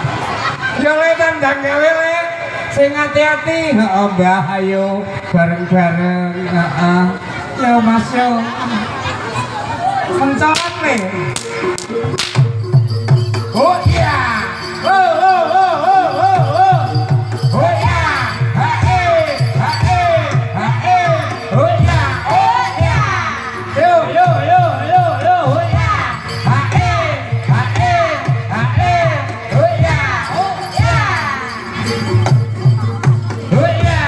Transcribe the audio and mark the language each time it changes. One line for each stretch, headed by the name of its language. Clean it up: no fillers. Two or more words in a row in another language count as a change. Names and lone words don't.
Javanese: Ya le tandang gawe le. Sing hati-hati. Heeh Mbah, ayo bareng-bareng. Heeh. Yo Mas yo. Mencolot nih. Oh iya. Oh oh oh oh oh oh. Oh iya. Hae hae hae. Oh iya. Oh iya. Yo yo yo yo yo. Oh iya. Hae hae hae. Oh iya. Oh iya. Oh iya.